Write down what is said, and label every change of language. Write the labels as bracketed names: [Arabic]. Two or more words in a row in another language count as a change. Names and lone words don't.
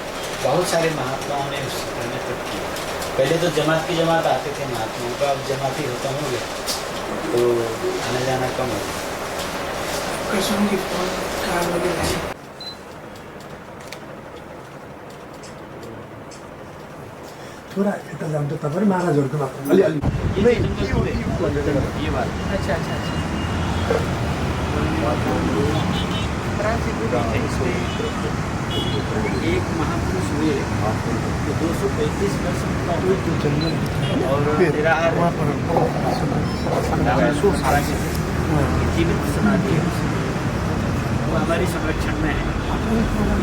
[Hindi] बहुत सारे महात्माओं ने उस क्षेत्र में तप किया। पहले तो जमात की जमात आते थे महात्माओं का, अब जमाती खत्म हो गया तो आना जाना कम हो गया। कसम की फोन कार वगैरह है। [Nepali] थोड़ा यता जाऊँ त तपाईँ महाराजहरूको मात्र अलिअलि [Hindi] ये बात अच्छा अच्छा अच्छा। एक महापुरुष हुए तो 235 वर्ष का हुए तो जन्म और निराहार जीवित समाधि है, वो हमारी संरक्षण में है।